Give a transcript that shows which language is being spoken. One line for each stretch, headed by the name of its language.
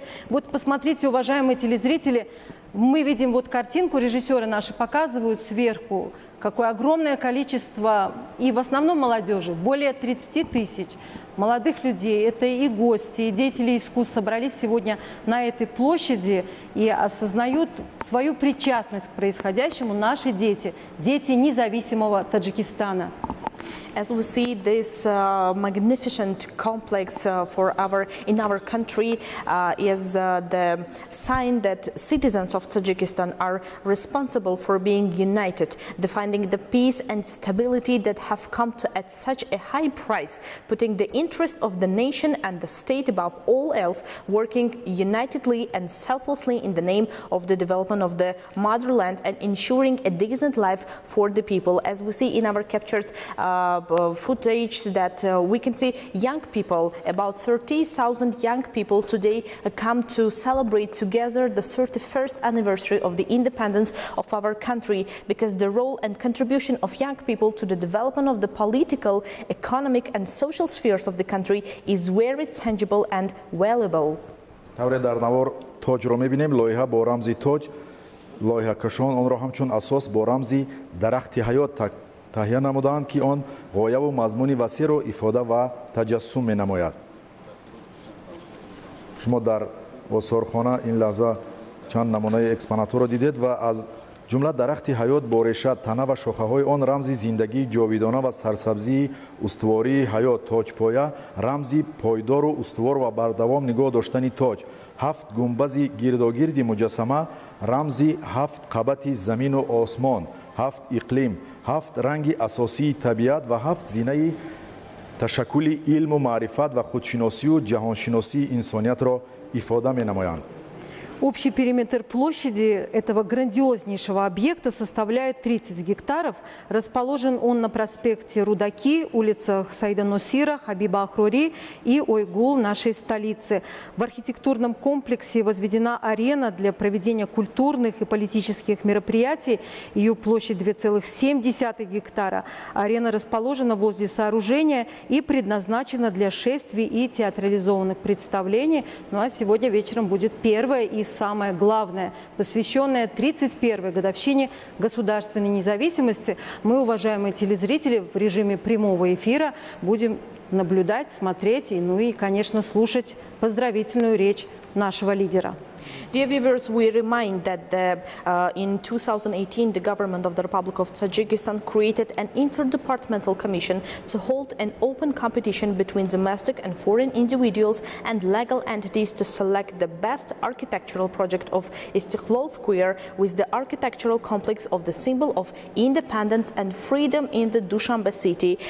Russian: Вот посмотрите, уважаемые телезрители, мы видим вот картинку, режиссеры наши показывают сверху, какое огромное количество, и в основном молодежи, более 30 тысяч молодых людей. Это и гости, и деятели искусств собрались сегодня на этой площади и осознают свою причастность к происходящему наши дети, дети независимого Таджикистана.
English: As we see this magnificent complex in our country is the sign that citizens of Tajikistan are responsible for being united, defending the peace and stability that have come to at such a high price, putting the interest of the nation and the state above all else, working unitedly and selflessly in the name of the development of the motherland and ensuring a decent life for the people. As we see in our captured footage that we can see young people, about 30,000 young people today come to celebrate together the 31st anniversary of the independence of our country, because the role and contribution of young people to the development of the political, economic and social spheres of the country is very tangible and valuable.
Tajik: тавре дар навор тоҷро мебинем, лоиҳа бо рамзи тоҷ, лоиҳакашон онро ҳамчун асос бо рамзи дарахти ҳаёт таҳия намуданд, ки он ғояву мазмуни васеъро ифода ва таҷассум менамояд. шумо дар осорхона ин лаҳза чанд намунаи экспонатҳоро дидед ва аз ҷумла дарахти ҳаёт бо реша, тана ва шохаҳои он рамзи зиндагии ҷовидона ва сарсабзии устувории ҳаёт, тоҷпоя рамзи пойдору устувор ва бардавом нигоҳ доштани тоҷ, ҳафт гумбази гирдогирди муҷассама рамзи ҳафт қабати замину осмон, ҳафт иқлим, ҳафт ранги асосии табиат ва ҳафт зинаи ташаккули илму маърифат ва худшиносию ҷаҳоншиносии инсониятро ифода менамоянд.
Russian: Общий периметр площади этого грандиознейшего объекта составляет 30 гектаров. Расположен он на проспекте Рудаки, улицах Саида Нусира, Хабиба Ахрури и Ойгул нашей столицы. В архитектурном комплексе возведена арена для проведения культурных и политических мероприятий. Ее площадь 2,7 гектара. Арена расположена возле сооружения и предназначена для шествий и театрализованных представлений. Ну а сегодня вечером будет первое и самое главное, посвященное 31-й годовщине государственной независимости. Мы, уважаемые телезрители, в режиме прямого эфира будем наблюдать, смотреть и, ну и, конечно, слушать поздравительную речь нашего лидера.
English: Dear viewers, we remind that in 2018 the government of the Republic of Tajikistan created an interdepartmental commission to hold an open competition between domestic and foreign individuals and legal entities to select the best architectural project of Istiqlal Square with the architectural complex of the symbol of independence and freedom in the Dushanbe city.